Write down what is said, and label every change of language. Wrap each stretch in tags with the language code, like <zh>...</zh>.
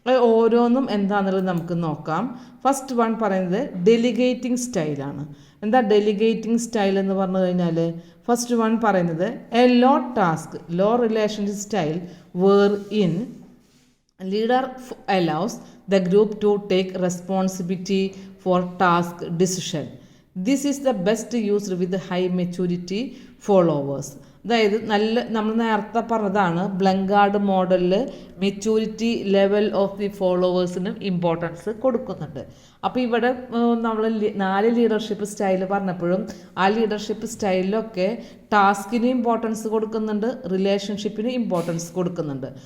<ml>ഓരോന്നും എന്താണെന്നുള്ളത് നമുക്ക് നോക്കാം. ഫസ്റ്റ് വൺ പറയുന്നത് ഡെലിഗേറ്റിംഗ് സ്റ്റൈലാണ്. എന്താ ഡെലിഗേറ്റിംഗ് സ്റ്റൈൽ എന്ന് പറഞ്ഞു കഴിഞ്ഞാൽ ഫസ്റ്റ് വൺ പറയുന്നത്</ml> <en>A low task, low relationship style where in leader allows the group to take responsibility for task decision. This is the best used with high maturity followers.</en> <ml>അതായത് നമ്മൾ നേരത്തെ പറഞ്ഞതാണ് ബ്ലങ്കാർഡ് മോഡലിൽ maturity level of the ഫോളോവേഴ്സിനും importance കൊടുക്കുന്നുണ്ട്. അപ്പോൾ ഇവിടെ നമ്മൾ 4 leadership style പറഞ്ഞപ്പോഴും ആ ലീഡർഷിപ്പ് സ്റ്റൈലിലൊക്കെ ടാസ്കിന് ഇമ്പോർട്ടൻസ് കൊടുക്കുന്നുണ്ട്, റിലേഷൻഷിപ്പിന് ഇമ്പോർട്ടൻസ് കൊടുക്കുന്നുണ്ട്.</ml>